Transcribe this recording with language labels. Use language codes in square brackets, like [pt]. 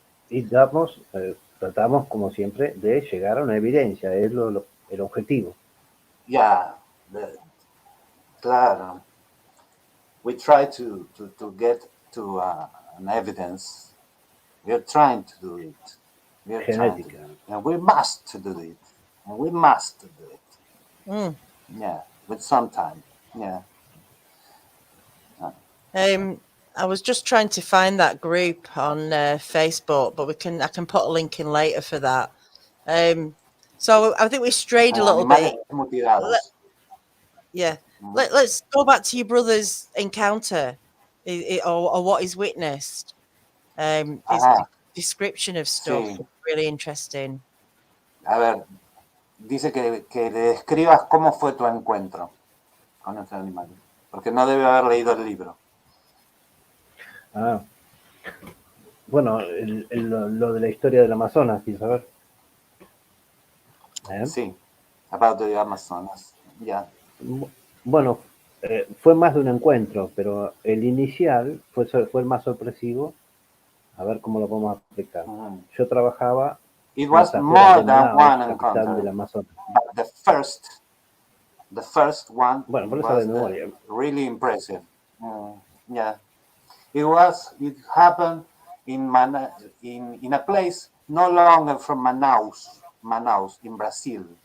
[es] Y tratamos, como siempre, de llegar a una evidencia, es el objetivo. [en] Yeah, [es] claro. [en] We try to get to an evidence. We are trying to do it. We are trying to do it. And we must do it. And we must do it. Yeah, with some time. Yeah. I was just trying to find that group on Facebook, but I can put a link in later for that. So I think we strayed a little bit. Yeah. Let's go back to your brother's encounter, or what he's witnessed. His description of stuff is really interesting. [es] A ver, dice que le describas cómo fue tu encuentro con ese animal, porque no debe haber leído el libro. Bueno, lo de la historia del Amazonas, ¿quieres saber? Sí, [en] about the Amazonas, [es] ya. Bueno, fue más de un encuentro, pero el inicial fue el más sorpresivo. A ver cómo lo podemos explicar. Yo trabajaba [en] It was more than one encounter, [es] del Amazonas. [en] But the first one was really impressive. Yeah, it happened in a place no longer from Manaus in Brazil.